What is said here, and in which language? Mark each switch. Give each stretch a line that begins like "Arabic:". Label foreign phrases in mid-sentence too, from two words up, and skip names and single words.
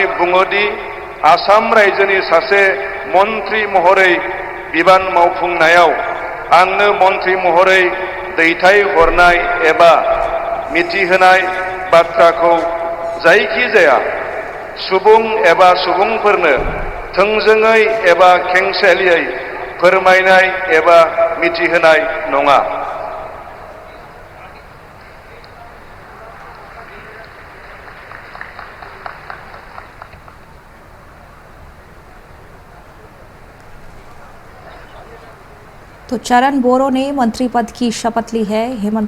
Bodo: बुङोदि आसाम रायजोनि सासे मन्त्रि महरै बिबान मावफुंनायाव आंनो मन्त्रि महरै दैथाय हरनाय एबा मिथिहोनाय बाथ्राखौ जायखिजाया सुबुं एबा सुबुंफोरनो थोंजोङै एबा खेंसालियै फोरमायनाय एबा मिथिहोनाय नङा।
Hindi: तो चरण बोरो ने मंत्री पद की शपथ ली है।